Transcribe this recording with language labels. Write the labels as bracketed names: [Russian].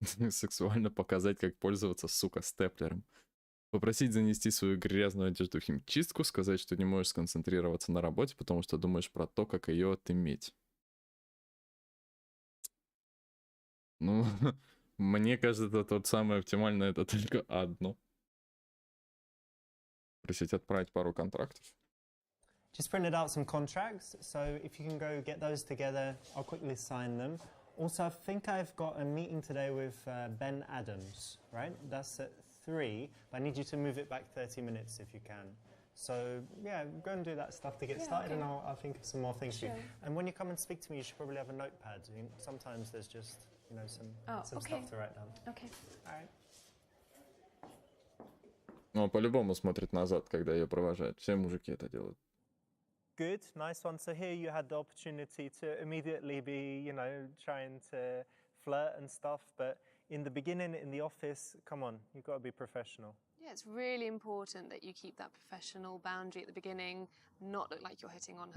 [Russian] Сексуально показать, как пользоваться, сука, степлером. Попросить занести свою грязную одежду в химчистку, сказать, что не можешь сконцентрироваться на работе, потому что думаешь про то, как ее отыметь. Ну, мне кажется, это вот самое оптимальное, это только одно. Просить отправить пару контрактов. [English] Just printed out some contracts, so if you can go get those together, I'll quickly sign them. Also, I think I've got a meeting today with Ben Adams, right? That's at 3, but I need you to move it back 30 minutes if you can. So, yeah, go and do that stuff to get started, and I'll think of some more things for you. And when you come and speak to me, you should probably have a notepad. Sometimes there's just you know, some okay. stuff to write down. Okay. All right. [Russian] Ну, он по-любому смотрит назад, когда ее провожает. Все мужики это делают. [English] Good, nice one. So here you had the opportunity to immediately be, you know, trying to flirt and stuff, but in the beginning, in the office, come on, you've got to be professional. Yeah, it's really important that you keep that professional boundary at the beginning, not look like you're hitting on her.